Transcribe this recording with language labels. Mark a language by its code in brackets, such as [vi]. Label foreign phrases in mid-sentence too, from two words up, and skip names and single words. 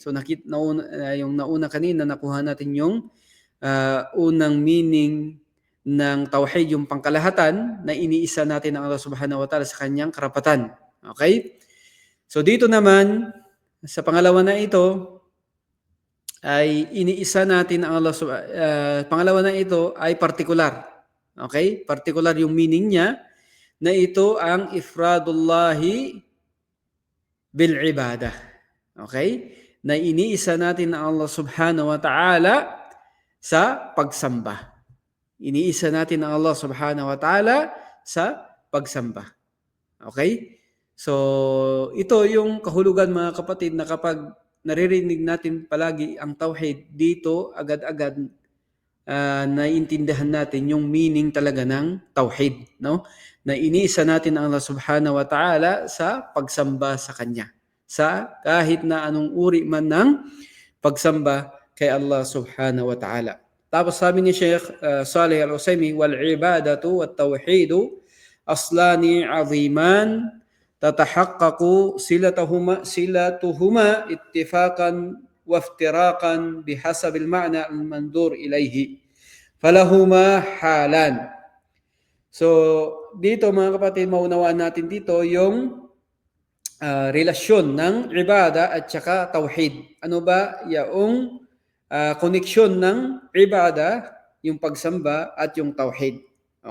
[tl] So yung nauna kanina, nakuha natin yung unang meaning ng tauhid, yung pangkalahatan, na iniisa natin ang [ar] الله سبحانه وتعالى [tl] sa Kanyang karapatan. Okay? So dito naman, sa pangalawa na ito, ay iniisa natin ang Allah pangalawa na ito ay partikular. Okay? Partikular yung meaning niya, na ito ang [ar] إفراد الله بالعبادة. [tl] Okay? Na iniisa natin ang [ar] الله سبحانه وتعالى [tl] sa pagsamba. Iniisa natin ang [ar] الله سبحانه وتعالى [tl] sa pagsamba. Okay? So, ito yung kahulugan, mga kapatid, na kapag naririnig natin palagi ang tauhid, dito agad-agad naiintindihan natin yung meaning talaga ng tauhid, no? Na iniisa natin ang [ar] الله سبحانه وتعالى [tl] sa pagsamba sa Kanya, sa kahit na anong uri man ng pagsamba kay [ar] الله سبحانه وتعالى. [tl] Tapos sabi ni [ar] Sheikh Saleh Al-Utsaimin, والعبادة والتوحيد أصلان عظيمان تتحقق صلتهما اتفاقا وافتراقا بحسب المعنى المنظور إليه فلهما حالان. [tl] So dito, mga kapatid, maunawaan natin dito yung relasyon ng ibada at saka tauhid. Ano ba yung koneksyon ng ibada, yung pagsamba, at yung tauhid? Okay?